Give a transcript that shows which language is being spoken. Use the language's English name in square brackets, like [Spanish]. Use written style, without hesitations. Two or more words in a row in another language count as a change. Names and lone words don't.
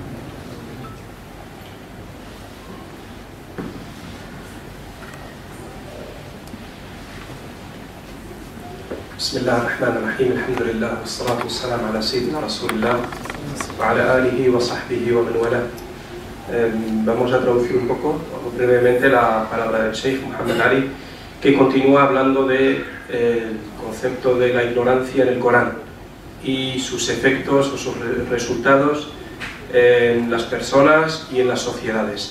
[Arabic] بسم الله الرحمن الرحيم. الحمد لله والصلاة والسلام على سيدنا رسول الله وعلى آله وصحبه ومن والاه. [Spanish] Vamos a traducir un poco brevemente la palabra del Sheikh Muhammad Ali, que continúa hablando del concepto de la ignorancia en el Corán y sus efectos o sus resultados en las personas y en las sociedades.